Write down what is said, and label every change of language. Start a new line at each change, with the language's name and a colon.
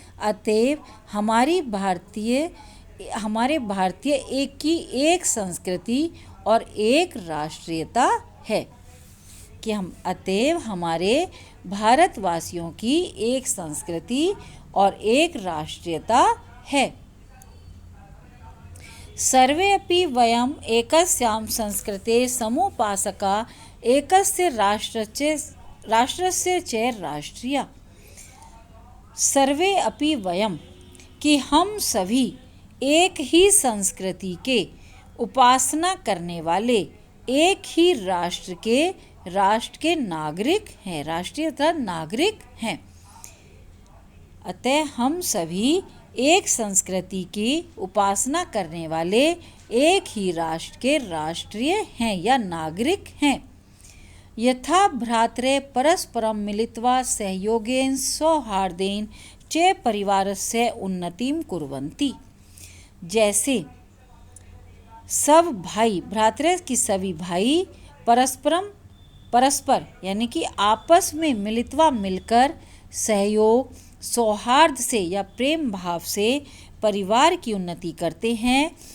Hindi: अतएव हमारे भारतीय एक की एक संस्कृति और एक राष्ट्रीयता है। कि अतएव हमारे भारतवासियों की एक संस्कृति और एक राष्ट्रीयता है।
Sanskrit: सर्वे अपि वयम् एकस्यां संस्कृते समुपासका एकस्य राष्ट्रस्य च राष्ट्रीया। सर्वे अपि वयम्,
Hindi: कि हम सभी एक ही संस्कृति के उपासना करने वाले एक ही राष्ट्र के नागरिक हैं, राष्ट्रीयता नागरिक हैं। अतः हम सभी एक संस्कृति की उपासना करने वाले एक ही राष्ट्र के राष्ट्रीय हैं या नागरिक हैं।
Sanskrit: यथा भ्रातरे परस्परं मिलित्वा सहयोगेन सौहार्देन च परिवारस्य उन्नतिं कुर्वन्ति।
Hindi: जैसे सब भाई, भ्रातरे की सभी भाई परस्पर यानी कि आपस में मिलित्वा मिलकर सहयोग, सौहार्द से या प्रेम भाव से परिवार की उन्नति करते हैं।